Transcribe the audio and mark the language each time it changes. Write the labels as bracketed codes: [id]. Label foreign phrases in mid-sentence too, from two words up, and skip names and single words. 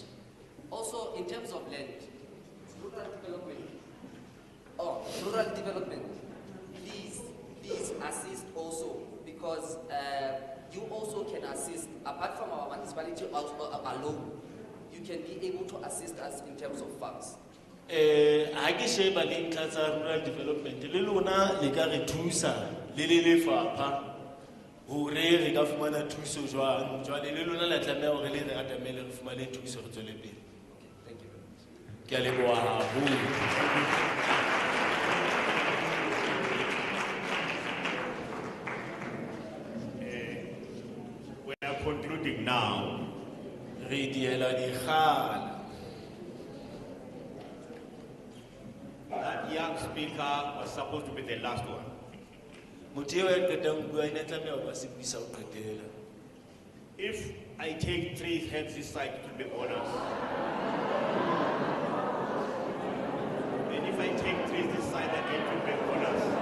[en] Also, in terms of land, rural development, please assist also because you also can assist, apart from our municipality alone, you can be able to assist us in terms of funds. [st] Ha ke sheba le ntlha tsa [en] rural development [st] le lona le ka re thusa le lefapha hore re ka fumana thuso jwang jwale le lona la tlameha hore le re atamele re fumane thuso re tswele pele. [en] Thank you very much. [st] Ke a leboha haholo. [en] We are concluding now. [st] Re diela dikgala. [en] That young speaker was supposed to be the last one. If I take 3 hands this side, it will be bonus. And if I take 3 this side, again, it will be bonus.